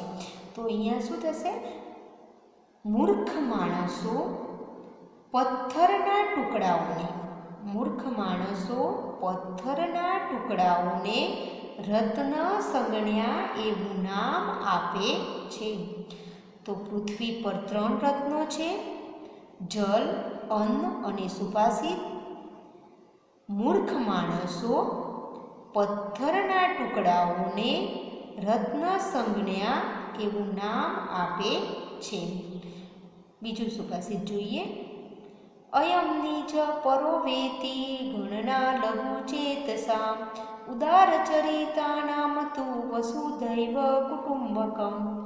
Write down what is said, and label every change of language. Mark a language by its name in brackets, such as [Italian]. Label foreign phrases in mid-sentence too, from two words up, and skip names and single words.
[Gujarati] તો અહીંયા શું થશે? મૂર્ખ માણસો પથ્થરના ટુકડાઓને, મૂર્ખ માણસો પથ્થરના ટુકડાઓને રત્ન સંજ્ઞા એવું નામ આપે છે। તો પૃથ્વી પર ત્રણ રત્નો છે, જળ, અન્ન અને સુભાષિત। મૂર્ખ માણસો પથ્થરના ટુકડાઓને રત્ન સંજ્ઞા એવું નામ આપે છે। બીજું સુભાષિત જોઈએ। [Sanskrit] अयं निज परो वेति गणना लघु चेतसा उदारचरितानां तु वसुधैव कुटुंबकम्।